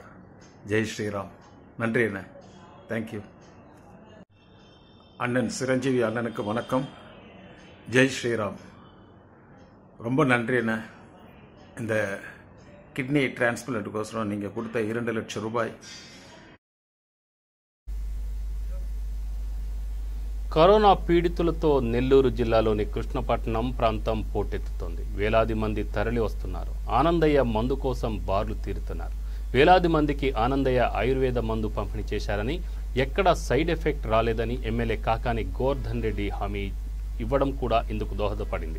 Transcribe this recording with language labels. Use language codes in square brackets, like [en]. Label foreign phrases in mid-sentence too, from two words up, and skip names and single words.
[ta] ஜெய் ஸ்ரீராம். நன்றி அண்ணே. தேங்க்யூ. அண்ணன் சிரஞ்சீவி அண்ணனுக்கு வணக்கம். ஜெய் ஸ்ரீராம். ரொம்ப நன்றி அண்ணே. இந்த [en] kidney transplant [ta] நீங்கள் கொடுத்த 2 லட்சம் ரூபாய். [te] కరోనా పీడితులతో నెల్లూరు జిల్లాలోని కృష్ణపట్నం ప్రాంతం పోటెత్తుతోంది. వేలాది మంది తరలి వస్తున్నారు. ఆనందయ్య మందు కోసం బార్లు తీరుతున్నారు. వేలాది మందికి ఆనందయ్య ఆయుర్వేద మందు పంపిణీ చేశారని, ఎక్కడా [en] side effect [te] రాలేదని ఎమ్మెల్యే కాకాని గోవర్ధన్ రెడ్డి హామీ ఇవ్వడం కూడా ఇందుకు దోహదపడింది.